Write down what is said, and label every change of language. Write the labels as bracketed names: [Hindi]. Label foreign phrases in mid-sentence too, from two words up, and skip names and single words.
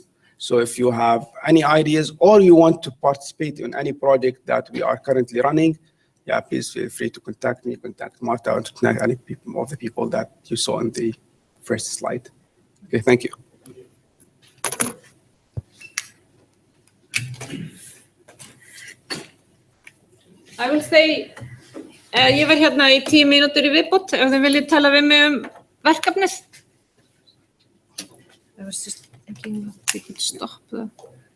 [English] So if you have any ideas or you want to participate in any project that we are currently running, yeah, please feel free to contact me, contact Marta, or to contact any people, of the people that you saw in the first slide. Okay, thank you. I will say, [Icelandic] ég verð hérna í 10 mínútur í viðbót ef þið viljið tala við mig verkefnið. [English] I was just thinking that we could stop the